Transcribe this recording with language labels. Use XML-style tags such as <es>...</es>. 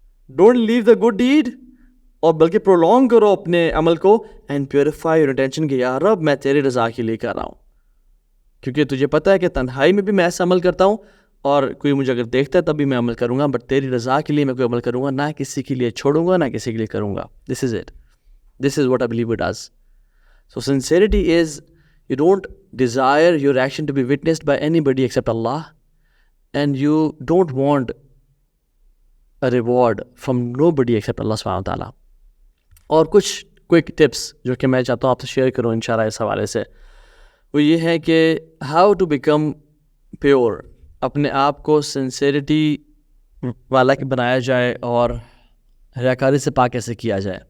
<en>don't leave the good deed,</en> <ur>اور بلکہ prolong کرو اپنے عمل کو,</ur> <en>and purify your intention</en> <ur>کہ یا رب میں تیری رضا کے لیے کر رہا ہوں, کیونکہ تجھے پتہ ہے کہ تنہائی میں بھی میں ایسا عمل کرتا ہوں, اور کوئی مجھے اگر دیکھتا ہے تب بھی میں عمل کروں گا, بٹ تیری رضا کے لیے میں کوئی عمل کروں گا, نہ کسی کے لیے چھوڑوں گا, نہ کسی کے لیے کروں گا.</ur> <en>This is it, this is what I believe it does. So sincerity is you don't desire your action to be witnessed by anybody except Allah, and you don't want a reward from nobody except Allah subhanahu wa ta'ala.</en> <ur>اور کچھ quick tips جو کہ میں چاہتا ہوں آپ سے share کروں انشاءاللہ اس حوالے سے, وہ یہ ہے کہ</ur> <en>how to become pure,</en> <ur>اپنے آپ کو سنسیریٹی والا کہ بنایا جائے اور ریاکاری سے پاک کیسے کیا جائے.</ur>